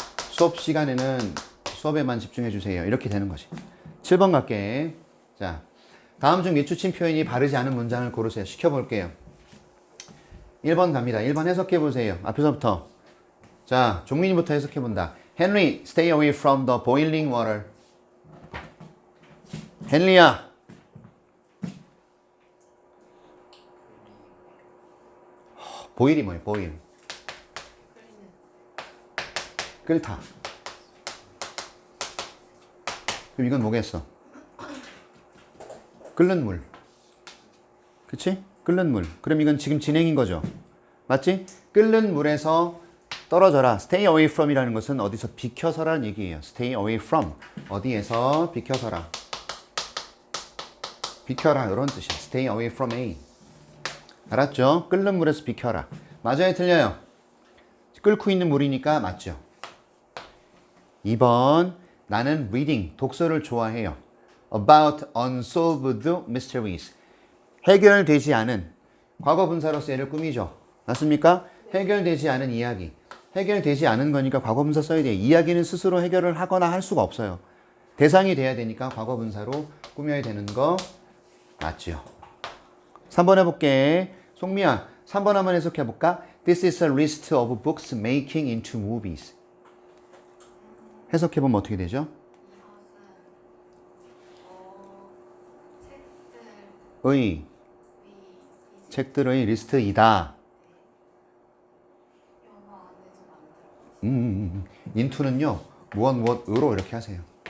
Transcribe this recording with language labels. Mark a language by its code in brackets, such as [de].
[ko] 수업 시간에는 수업에만 집중해 주세요. 이렇게 되는 거지. 7번 갈게. 자, 다음 중 밑줄친 표현이 바르지 않은 문장을 고르세요. 시켜볼게요. 1번 갑니다. 1번 해석해 보세요. 앞에서부터. 자, 종민이부터 해석해 본다. [en] Henry, stay away from the boiling water. [ko] 헨리야. 보일이 뭐예요? 보일. 끓다. 그럼 이건 뭐겠어? 끓는 물. 그치? 끓는 물. 그럼 이건 지금 진행인 거죠. 맞지? 끓는 물에서 떨어져라. [en] Stay away from [ko] 이라는 것은 어디서 비켜서라는 얘기예요. [en] Stay away from. [ko] 어디에서 비켜서라. 비켜라. 이런 뜻이야. [en] Stay away from A. [ko] 알았죠? 끓는 물에서 비켜라. 맞아요? 틀려요? 끓고 있는 물이니까 맞죠? 2번. 나는 reading, 독서를 좋아해요. [en] About unsolved mysteries. [ko] 해결되지 않은, 과거 분사로서 얘를 꾸미죠. 맞습니까? 해결되지 않은 이야기. 해결되지 않은 거니까 과거 분사 써야 돼요. 이야기는 스스로 해결을 하거나 할 수가 없어요. 대상이 돼야 되니까 과거 분사로 꾸며야 되는 거 맞죠? 3번 해볼게. 송미야, 3번 한번 해석해볼까? [en] This is a list of books making into movies. [ko] 해석해보면 어떻게 되죠? 책들의 리스트이다. into는요, 무엇으로 이렇게 하세요.